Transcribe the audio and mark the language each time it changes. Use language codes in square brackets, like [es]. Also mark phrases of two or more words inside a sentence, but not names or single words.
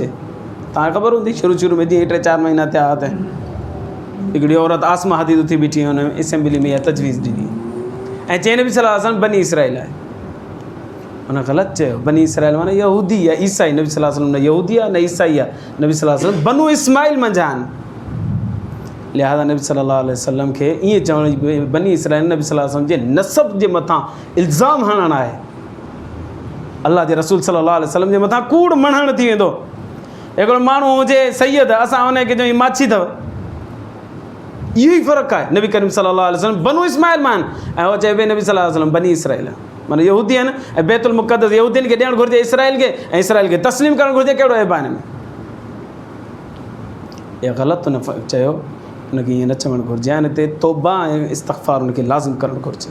[sd] तव्हांखे ख़बर हूंदी शुरू में जीअं 3-4 महीना थिया त हिकिड़ी औरत आसमा हदीद उथी बीठी हुन असेंबली में इहा तजवीज़ ॾिनी ऐं चई नबी [ar] صلى الله عليه وسلم [sd] बनी इसराइल आहे। हुन ग़लति चयो, बनी इसराइल माना यहूदी या ईसाई, नबी [ar] صلى الله عليه وسلم [sd] न यहूदी आहे न ईसाई आहे, नबी [ar] صلى الله عليه وسلم [sd] बनु इस्माइल मंझि आहिनि। लिहाज़ा नबी [ar] صلى الله عليه وسلم [sd] खे ईअं चवण बनी इसराइल नबी [ar] صلى الله عليه وسلم [sd] जे नसब जे मथां इल्ज़ाम हणणु आहे, अल्लाह जे रसूल [ar] صلى الله عليه وسلم [sd] जे मथां कूड़ मणहण थी वेंदो। हिकिड़ो माण्हू हुजे सैयद, असां हुनखे चऊं माछी अथव, इहो ई फ़र्क़ु आहे। नबी करीम [ar] صلى الله عليه وسلم [sd] बनु इस्माइल मां आहिनि ऐं उहो चए भई नबी [ar] صلى الله عليه وسلم [sd] बनी इसराइल आहे, माना यहूदी आहिनि ऐं बैतुल मुक़द्दस यहूदीन खे ॾियणु घुरिजे इसराइल खे, ऐं इसराइल खे तस्लीम करणु घुरिजे। कहिड़ो ऐब आहे हिन में? इहा ग़लति हुन चयो, हुनखे ईअं न चवणु घुरिजे, हिन ते तौबा ऐं इस्तग़फ़ार हुनखे लाज़िम करणु घुरिजे।